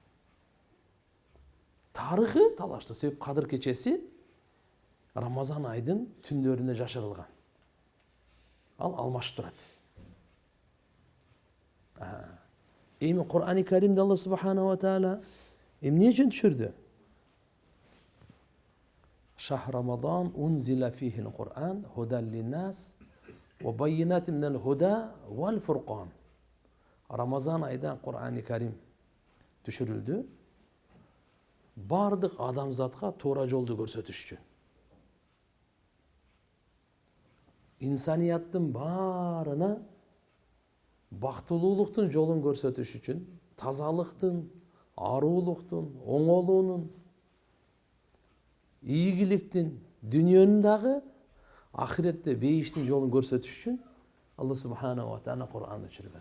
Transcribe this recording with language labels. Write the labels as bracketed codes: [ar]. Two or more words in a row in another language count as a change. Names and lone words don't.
[ky] Тарыхы талаштуу. Себеп Кадыр кечеси Рамазан айынын түндөрүнө жашырылган. Ал алмашып турат. Эми Кур'ан-ы Каримде [ar] الله سبحانه و تعالى [ky] эмне үчүн түшүрдү? [ar] شهر رمضان أنزل فيه القرآن هدى للناس وبينات من الهدى والفرقان. [ky] Рамазан айда Кур'ан-ы Карим түшүрүлдү. Бардык адамзатка туура жолду көрсөтүш үчүн. Инсаниятын баарына бактылуулуктун жолун көрсөтүш үчүн, тазалыктын, аруулуктун, оңолуунун, ийгиликтин, дүнүйөнүн дагы ахиретте бейиштин жолун көрсөтүш үчүн [ar] الله سبحانه و تعالى [ky] Кур'анды түшүргөн.